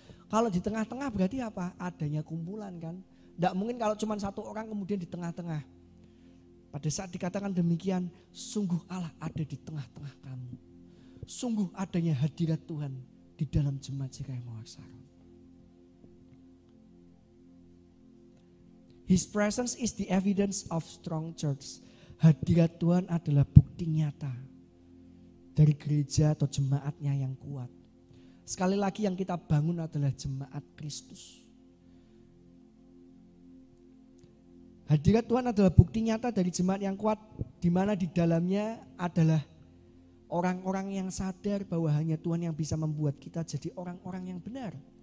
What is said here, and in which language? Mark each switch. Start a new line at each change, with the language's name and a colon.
Indonesian: Kalau di tengah-tengah berarti apa? Adanya kumpulan kan. Tidak mungkin kalau cuma satu orang kemudian di tengah-tengah. Pada saat dikatakan demikian, sungguh Allah ada di tengah-tengah kamu. Sungguh adanya hadirat Tuhan di dalam jemaat JKI Mawar Saron.
English: His presence is the evidence of strong church.
Indonesian: Hadirat Tuhan adalah bukti nyata dari gereja atau jemaatnya yang kuat. Sekali lagi yang kita bangun adalah jemaat Kristus. Hadirat Tuhan adalah bukti nyata dari jemaat yang kuat, di mana di dalamnya adalah orang-orang yang sadar bahwa hanya Tuhan yang bisa membuat kita jadi orang-orang yang benar.